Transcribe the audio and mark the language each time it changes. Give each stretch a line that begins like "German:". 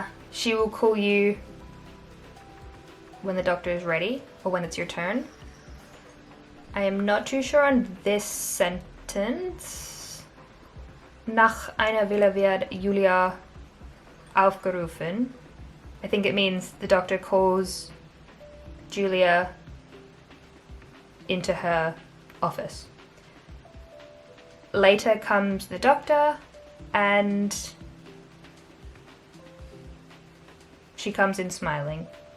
English: She will call you when the doctor is ready or when it's your turn. I am not too sure on this sentence.
German: Nach einer Weile wird Julia aufgerufen.
English: I think it means the doctor calls Julia into her office. Later comes the doctor and she comes in smiling.